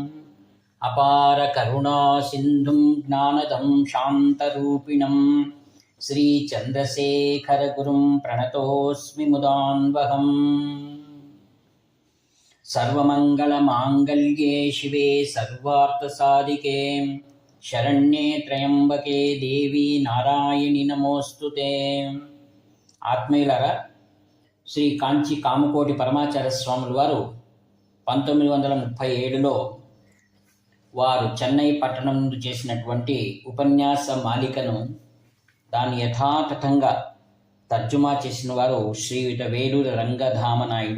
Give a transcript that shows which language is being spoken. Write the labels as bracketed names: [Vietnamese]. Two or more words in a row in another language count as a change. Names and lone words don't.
[Sanskrit] अपार करुणा सिन्धुं ज्ञानदं शान्तरूपिणं श्रीचन्द्रशेखरगुरुं प्रणतोऽस्मि मुदान्वहम्। सर्वमङ्गलमाङ्गल्ये शिवे सर्वार्थसाधिके शरण्ये त्र्यम्बके देवी नारायणि नमोऽस्तुते। [Telugu] ఆత్మీయులారా, శ్రీ కాంచి కామకోటి పరమాచార్య స్వాముల వారు 1937లో వారు చెన్నై పట్టణం నుండి చేసినటువంటి ఉపన్యాస మాలికను దాన్ని యథాతథంగా తర్జుమా చేసిన వారు శ్రీయుత వేలూరి రంగధామనాయుడు.